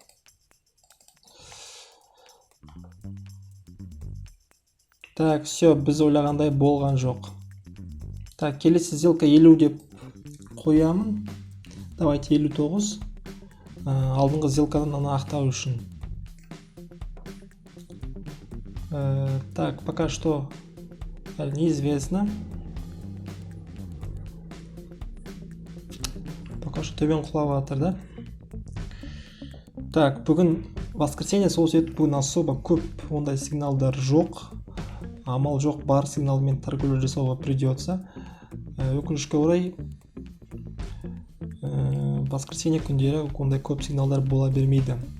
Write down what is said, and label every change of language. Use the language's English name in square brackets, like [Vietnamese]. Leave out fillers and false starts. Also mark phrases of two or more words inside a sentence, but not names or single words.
[Russian] Так, все, [Kazakh] біз ойлағандай болған жоқ. Так, келесі сделка 50 деп қоямын. [Russian] Давайте 59. [Kazakh] Алдыңғы сделкадан аны ақтау үшін. [Russian] Так, пока что неизвестно. Пока что [Kazakh] төбен құлап жатыр, да? Так, бүгін воскресенье, сол себепті бүгін особо көп ондай сигналдар жоқ. Амал жоқ, бар сигналмен торговля жасауға придется. Өкінішке орай, воскресенье күндері ондай көп сигналдар бола бермейді.